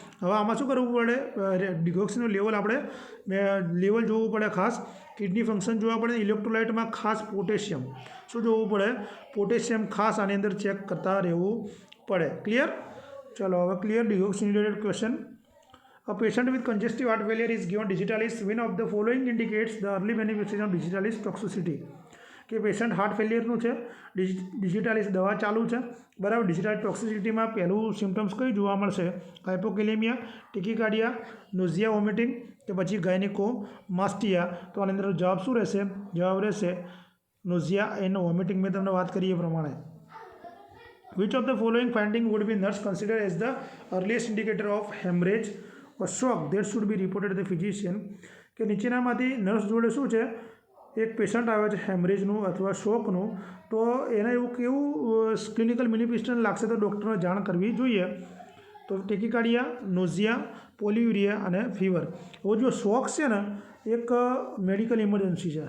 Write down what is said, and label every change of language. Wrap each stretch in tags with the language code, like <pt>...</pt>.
<gu>હવે આમાં શું કરવું પડે ડિગોક્સીનું લેવલ આપણે લેવલ જોવું પડે ખાસ. કિડની ફંક્શન જોવા પડે. ઇલેક્ટ્રોલાઇટમાં ખાસ પોટેશિયમ શું જોવું પડે પોટેશિયમ ખાસ આની અંદર ચેક કરતા રહેવું પડે. ક્લિયર. ચલો હવે clear ડિગોક્સિન related question.</gu> <en>A patient with congestive heart failure is given digitalis. One of the following indicates the early manifestation of digitalis toxicity.</en> <gu>કે પેશન્ટ હાર્ટ ફેલિયરનું છે ડિજિટાલિસ દવા ચાલુ છે બરાબર. ડિજિટાલિસ ટોક્સિસિટીમાં પહેલું સિમ્ટમ્સ કઈ જોવા મળશે હાઇપોકેલેમિયા, ટેકીકાર્ડિયા, નોઝિયા, વોમિટિંગ કે પછી ગાયનેકોમાસ્ટિયા. તો આની અંદર જવાબ શું રહેશે જવાબ રહેશે નોઝિયા એન્ડ વોમિટિંગ. મેં તમને વાત કરી એ પ્રમાણે.</gu> <en>Which of the following finding would be nurse consider as the earliest indicator of hemorrhage or shock that should be reported to the physician?</en> <gu>કે નીચેનામાંથી નર્સ જોડે શું છે એક પેશન્ટ આવે છે હેમરેજનું અથવા શોકનું તો એને એવું કેવું ક્લિનિકલ મેનિફેસ્ટેશન લાગશે તો ડૉક્ટરને જાણ કરવી જોઈએ. તો ટેકીકાર્ડિયા, નોઝિયા, પોલિયુરિયા અને ફીવર. હવે જો શોક છે ને એક મેડિકલ ઇમરજન્સી છે.</gu>